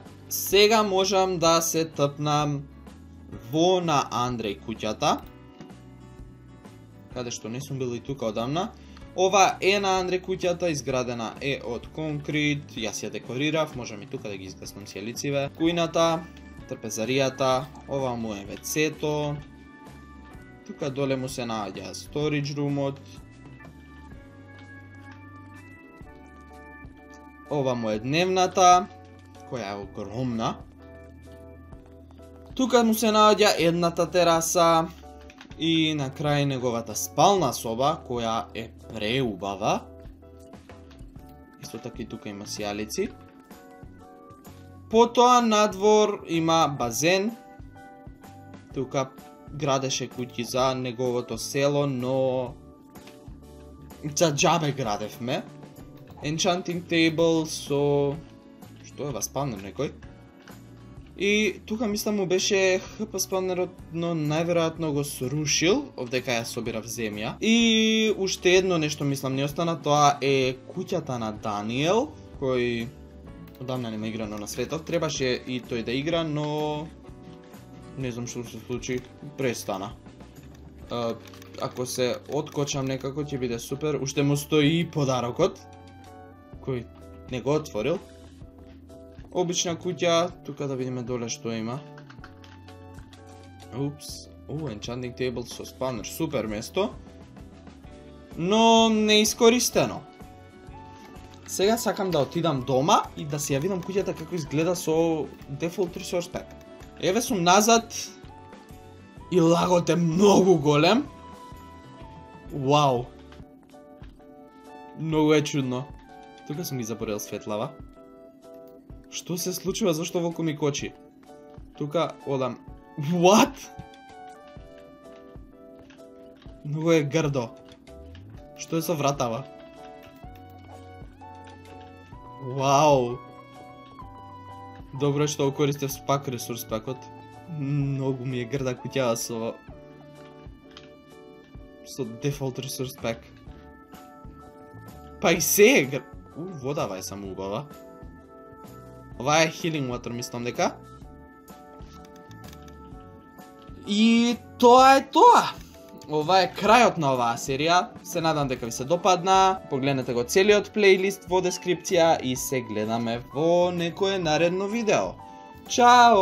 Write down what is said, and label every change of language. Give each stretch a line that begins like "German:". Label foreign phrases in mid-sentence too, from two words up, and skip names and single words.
Macedonian: Сега можам да се тпнам во на Андреј куќата, каде што не сум бил и тука одамна. Ова е на Андреј куќата, изградена е од конкрит, јас ја декорирав, можам и тука да ги изгаснам сјелициве. Кујната, трпезаријата, ова му е вецето. Тука доле му се наоѓа
English: storage roomот.
Macedonian: Ова му е дневната, која е огромна. Тука му се наоѓа едната тераса и на крај неговата спална соба, која е преубава. Исто така и тука има сијалици. Потоа надвор има базен. Тука градеше куќи за неговото село, но за џабе градевме.
English: Enchanting table
Macedonian: со... Што е, спавнер некој? И тука мислам му беше ХП спавнерот, но најверојатно го срушил, овдека ја собирав земја. И уште едно нешто мислам не остана, тоа е куќата на Даниел, кој одамна нема играно на светот. Требаше и тој да игра, но не знам што се случи, престана. Ако се откочам некако ќе биде супер. Уште му стои и подарокот, кој не го отворил. Обична куќа, тука да видиме доле што има. Упс,
English: enchanting table
Macedonian: со спавнер, супер место. Но неискористено. Сега сакам да отидам дома и да си ја видам куќата како изгледа со
English: default resource pack.
Macedonian: Еве сум назад и лагот е многу голем. Вау. Многу е чудно. Тука сум ги заборел светлава. Што се случува, зашто волку ми кочи? Тука одам. What? Многу е грдо. Што е со вратава? Вау. Добро е што го користев пак ресурс пакот. Многу ми е грда куќава со
English: default resource pack.
Macedonian: Па и се е водава е само убава. Ова е
English: healing water,
Macedonian: мислам дека. И тоа е тоа. Ова е крајот на оваа серија. Се надам дека ви се допадна. Погледнете го целиот плейлист во дескрипција и се гледаме во некое наредно видео.